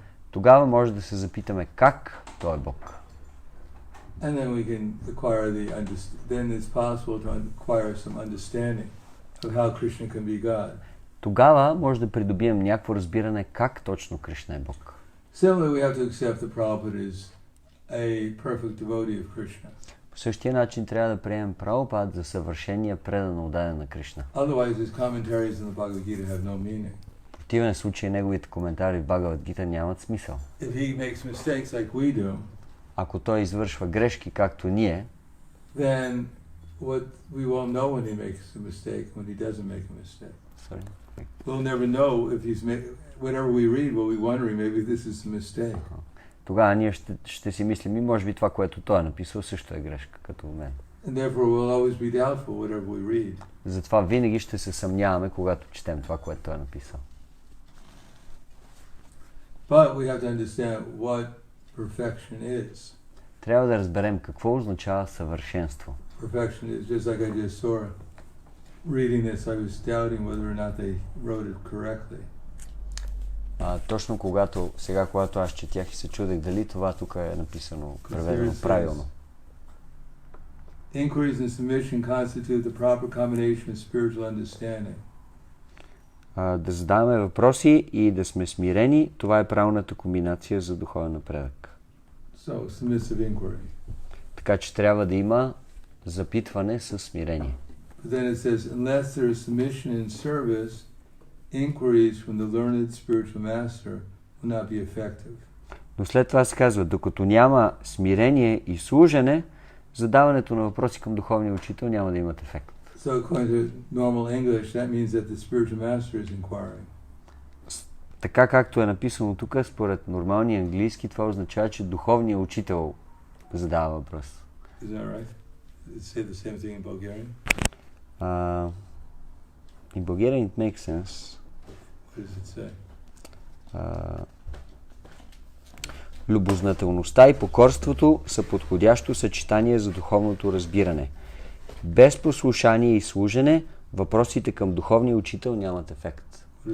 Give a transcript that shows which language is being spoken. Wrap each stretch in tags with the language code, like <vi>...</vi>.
<bg>Тогава може да се запитаме как той е Бог.</bg> <en>And then we can acquire then it's possible to acquire some understanding of how Krishna can be God.</en> <bg>Тогава може да придобием някакво разбиране как точно Кришна е Бог.</bg> <en>Similarly, we have to accept that Prabhupada is a perfect devotee of Krishna.</en> <bg>По същия начин трябва да приемем Прабхупад за съвършения предан отдаден на Кришна.</bg> <en>Otherwise, his commentaries in the Bhagavad Gita have no meaning.</en> <bg>В противен случай неговите коментари в Бхагавад Гита нямат смисъл.</bg> <en>If he makes mistakes like we do,</en> <bg>ако той извършва грешки както ние,</bg> <en>then we won't know when he makes a mistake, when he doesn't make a mistake. Sorry. We'll never know if whatever we read, we'll be wondering maybe this is a mistake.</en> <bg>Тогава ние ще си мислим, и може би това, което той е написал, също е грешка, като в мен.</bg> <en>And therefore we'll always be doubtful whatever we read.</en> <bg>Затова винаги ще се съмняваме, когато четем това, което той е написал.</bg> <en>But we have to understand what perfection is.</en> <bg>Трябва да разберем какво означава съвършенство.</bg> <en>Perfection is just like I just saw reading this, I was doubting whether or not they wrote it correctly.</en> <bg>Точно когато аз четях и се чудех дали това тук е написано преведено правилно.</bg> <en>Inquiries and submission constitute the proper combination of spiritual understanding.</en> <bg>Да задаваме въпроси и да сме смирени, това е правилната комбинация за духовен напредък.</bg> <en>So, submissive inquiry.</en> <bg>Така че трябва да има запитване със смирение.</bg> <en>But then it says, unless there is submission and service, inquiries from the learned spiritual master will not be effective.</en> <bg>Но след това се казва, докато няма смирение и служене, задаването на въпроси към духовния учител няма да имат ефект.</bg> <en>So according to normal English, that means that the spiritual master is inquiring.</en> <bg>Така както е написано тук, според нормалния английски, това означава, че духовният учител задава въпрос.</bg> <en>Is that right? Does it say the same thing in Bulgarian? In Bulgarian it makes sense. What does it say?</en> <bg>Любознателността и покорството са подходящо съчетание за духовното разбиране. Без послушание и служене, въпросите към духовния учител нямат ефект.</bg>